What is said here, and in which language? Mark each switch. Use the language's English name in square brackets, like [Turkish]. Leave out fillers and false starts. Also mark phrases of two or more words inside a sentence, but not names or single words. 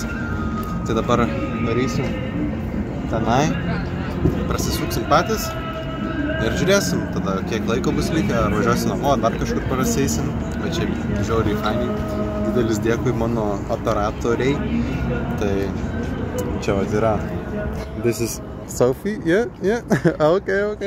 [Lithuanian] Tai dabar darysim tenai, prasisuksim patys ir žiūrėsim, tada kiek laiko bus likę, ar važiuosim namo, dar kažkur paraseisim, bet šiaip žiauriai fainiai. Didelis dėkui mano operatoriai. Tai čia va yra. [English] This is Sophie, yeah, okay.